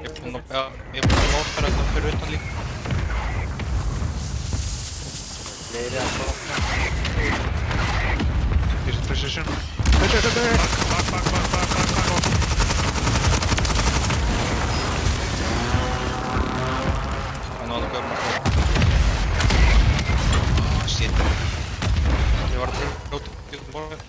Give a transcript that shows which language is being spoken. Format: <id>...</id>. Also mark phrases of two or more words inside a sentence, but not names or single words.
<is>Ég er búinn að móta þetta fyrir utan líka. Fleiri að brotna. Ég set precision. Back. Hann náði að gömma. Shit. Ég var að brjóta borðið.</is>